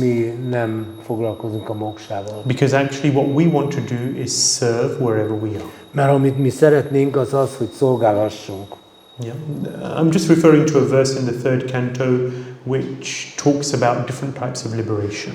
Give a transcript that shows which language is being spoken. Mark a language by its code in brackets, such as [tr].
[hu] mi nem foglalkozunk a moksával. [en] Because actually what we want to do is serve wherever we are. [hu] Mert amit mi szeretnénk, az az, hogy szolgálhassunk. [en] Yeah. I'm just referring to a verse in the 3rd canto which talks about different types of liberation.